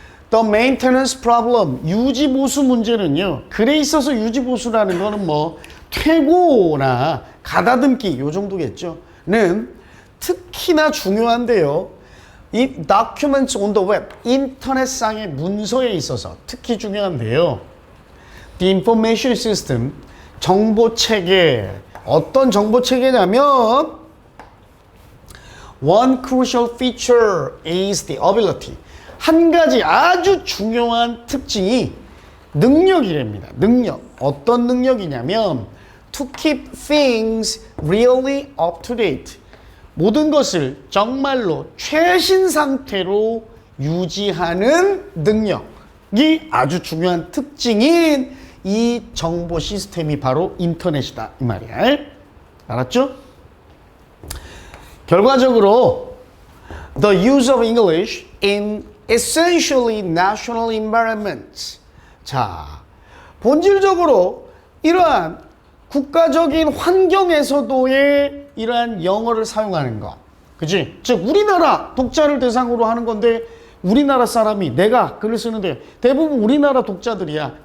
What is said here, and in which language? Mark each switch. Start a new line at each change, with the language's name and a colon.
English: The maintenance problem,
Korean: 유지보수 문제는요, 글에 있어서 유지보수라는 거는 뭐 퇴고나 가다듬기 요 정도겠죠. 는 특히나 중요한데요. 이
English: documents on the web,
Korean: 인터넷상의 문서에 있어서 특히 중요한데요.
English: The information system,
Korean: 정보체계, 어떤 정보체계냐면
English: one crucial feature is the ability.
Korean: 한 가지 아주 중요한 특징이 능력이랍니다. 능력. 어떤 능력이냐면
English: to keep things really up to date.
Korean: 모든 것을 정말로 최신 상태로 유지하는 능력이 아주 중요한 특징인 이 정보 시스템이 바로 인터넷이다 이 말이야. 알았죠? 결과적으로
English: the use of English in essentially national environments.
Korean: 자, 본질적으로 이러한 국가적인 환경에서도의 이러한 영어를 사용하는 것. 그치? 즉, 우리나라 독자를 대상으로 하는 건데, 우리나라 사람이 내가 글을 쓰는데 대부분 우리나라 독자들이야.